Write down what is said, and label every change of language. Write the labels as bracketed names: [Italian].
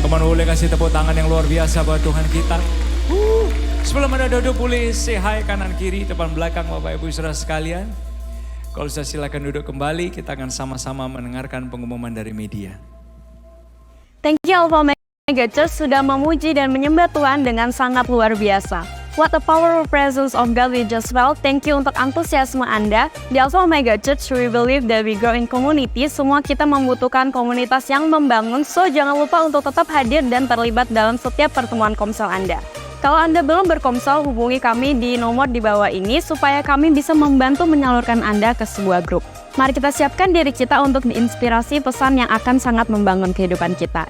[Indonesian] Kemana boleh kasih tepuk tangan yang luar biasa buat Tuhan kita. Sebelum Anda duduk, boleh say hi kanan kiri, depan belakang Bapak Ibu Saudara sekalian. Kalau saya silakan duduk kembali, kita akan sama-sama mendengarkan pengumuman dari media. [English] Thank you [Indonesian] Alpha Mega Church sudah memuji dan menyembah Tuhan dengan sangat luar biasa. [English] What a powerful presence of God we just felt. Thank you [Indonesian] untuk antusiasme Anda. Di [English] Alpha Mega Church, we believe that we grow in community. [Indonesian] Semua kita membutuhkan komunitas yang membangun. So jangan lupa untuk tetap hadir dan terlibat dalam setiap pertemuan komsel Anda. Kalau Anda belum berkomsel, hubungi kami di nomor di bawah ini supaya kami bisa membantu menyalurkan Anda ke sebuah grup. Mari kita siapkan diri kita untuk diinspirasi pesan yang akan sangat membangun kehidupan kita.